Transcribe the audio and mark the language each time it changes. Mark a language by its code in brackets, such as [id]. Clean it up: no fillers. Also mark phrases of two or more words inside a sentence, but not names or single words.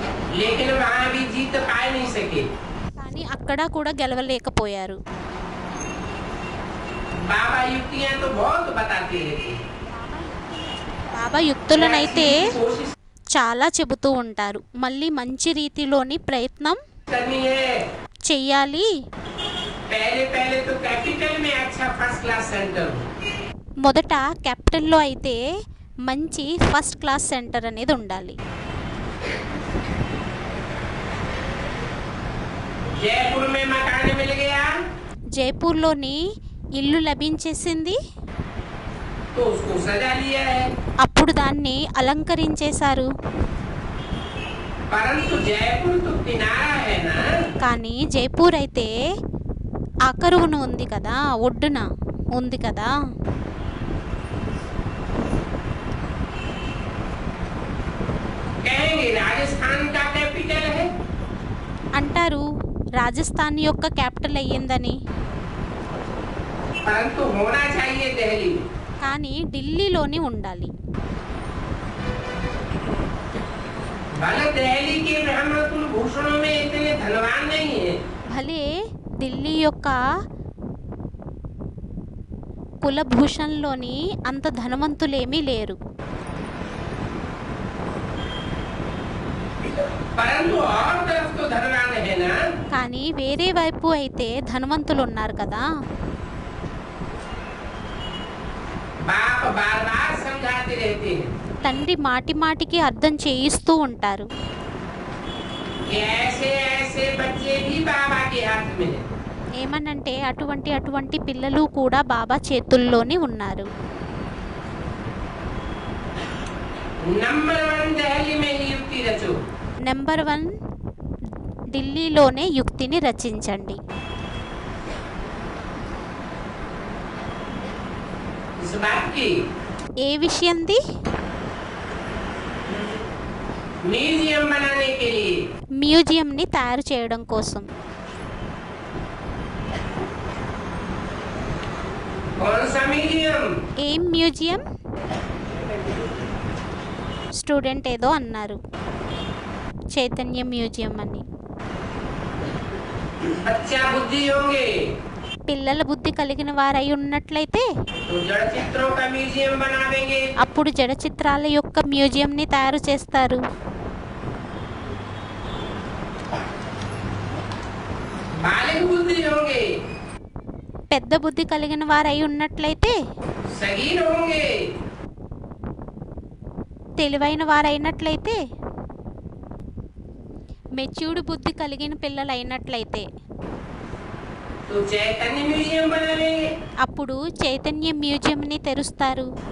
[hi] लेकिन वहाँ भी जीत पा नहीं सके। [te] కానీ అక్కడ కూడా గెలవలేకపోయారు. [hi] बाबा युक्तियाँ तो बहुत बताते रहते हैं। [te] బాబా యుక్తులనైతే [hi] कोशिश [te] చాలా చెబుతూ ఉంటారు. మళ్ళీ మంచి రీతిలోని ప్రయత్నం [hi] करनी है। [te] చెయ్యాలి. [hi] पहले पहले तो कैपिटल में अच्छा [en] first class centre [hi] हो। [te] మొదట క్యాపిటల్లో అయితే మంచి [en] first class center [te] అనేది ఉండాలి. [hi] जयपुर में मकान मिल गया [te] జైపూర్లోని ఇల్లు లభించేసింది. [hi] तो उसको सजा लिया है। [te] అప్పుడు దాన్ని అలంకరించేశారు. [hi] परंतु जयपुर तो किनारा है ना। [te] కానీ జైపూర్ అయితే ఆకరువును ఉంది కదా, ఒడ్డున ఉంది కదా. [hi] कहेंगे राजस्थान का कैपिटल है। [te] అంటారు రాజస్థాన్ యొక్క క్యాపిటల్ అయ్యిందని. [hi] परंतु होना चाहिए दिल्ली में। [te] కానీ ఢిల్లీలోని ఉండాలి. [hi] भले दिल्ली के ब्राह्मण कुलभूषणों में इतने धनवान नहीं है। [te] భలే ఢిల్లీ యొక్క కులభూషణ్లోని అంత ధనవంతులేమీ లేరు. [hi] परंतु और तरफ तो धनवान है ना। [te] కానీ వేరే వైపు అయితే ధనవంతులు ఉన్నారు కదా. [hi] बाप बार बार समझाते रहते हैं [te] తండ్రి మాటి మాటికి అర్థం చేయిస్తూ ఉంటారు. [hi] कि ऐसे ऐसे बच्चे भी बाबा के हाथ में हैं। [te] ఏమనంటే అటువంటి పిల్లలు కూడా బాబా చేతుల్లోనే ఉన్నారు. [hi] नंबर 1 दिल्ली में ही युक्ति रचो। [te] నెంబర్ 1 ఢిల్లీలోనే యుక్తిని రచించండి. [hi] इस बात की [te] ఏ విషయంది? [hi] म्यूजियम बनाने के लिए [te] మ్యూజియంని తయారు చేయడం కోసం. [hi] कौन सा म्यूजियम? [te] ఏం మ్యూజియం? స్టూడెంట్ ఏదో అన్నారు చైతన్య మ్యూజియం అని. [hi] बच्चा बुद्धि होंगे [te] పిల్లల బుద్ధి కలిగిన వారై ఉన్నట్లయితే [hi] तो जड़ चित्रों का म्यूजियम बना देंगे। [te] అప్పుడు జడ చిత్రాల యొక్క మ్యూజియంని తయారు చేస్తారు. [hi] बालिक बुद्धि होंगे [te] పెద్ద బుద్ధి కలిగిన వారై ఉన్నట్లయితే [hi] सगीर होंगे [te] తెలివైన వారైనట్లయితే మెచ్యూర్డ్ బుద్ధి కలిగిన పిల్లలు అయినట్లయితే [hi] तो चैतन्य म्यूजियम बना देंगे। [te] అప్పుడు చైతన్య మ్యూజియంని తెరుస్తారు.